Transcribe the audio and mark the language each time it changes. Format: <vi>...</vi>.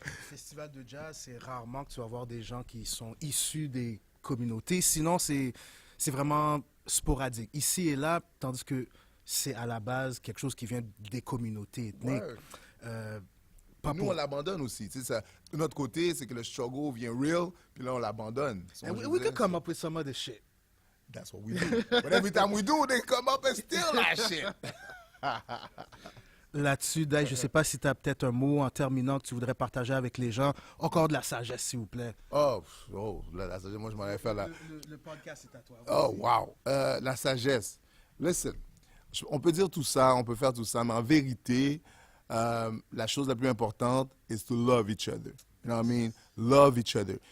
<fr>Festival de jazz, c'est rarement que tu vas voir des gens qui sont issus des communautés. Sinon, c'est vraiment sporadique. Ici et là, tandis que c'est à la base quelque chose qui vient des communautés ethniques. Nous, on l'abandonne aussi. Tu sais, ça, de notre côté, c'est que le struggle vient real, puis là, on l'abandonne.</fr> <en>We could come up with some other shit. That's what we do. But every time we do, they come up and steal that shit.</en> <fr>Là-dessus, Dai, je ne sais pas si tu as peut-être un mot en terminant que tu voudrais partager avec les gens. Encore de la sagesse, s'il vous plaît. La sagesse, moi, je m'en allais faire là. Le podcast est à toi. Oh, wow. La sagesse. Listen, on peut dire tout ça, on peut faire tout ça, mais en vérité, la chose la plus importante</fr> <en>is to love each other.</en> <fr>You know what I mean? Love each other.</fr>